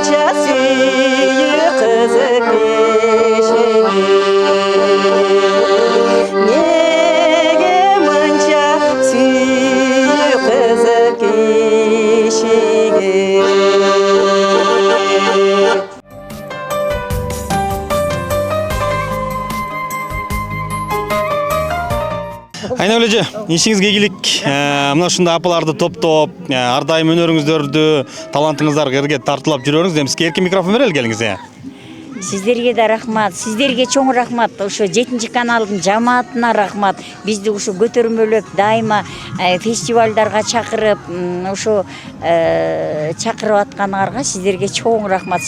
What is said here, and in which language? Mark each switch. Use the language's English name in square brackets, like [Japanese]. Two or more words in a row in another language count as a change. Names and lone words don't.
[Kazakh] сүйі қызық кешегі неге мұнша сүйі қызық кешегі [Kyrgyz] Айнагүл эже, ишиңизге келик. Мына ушундай апаларды топтоп, ар дайым өнөрүңүздөрдү, талантыңыздарды эрге тартуулап жүрөрүңүз. Эми сизге эркин микрофон берели келиңиз. Сиздерге да рахмат, сиздерге чоң рахмат. Ошо 7 каналдын жамаатына рахмат. Бизди ушу көтөрмөлөп дайыма фестивалдарга чакырып, ошо чакырып атканыңарга сиздерге чоң рахмат.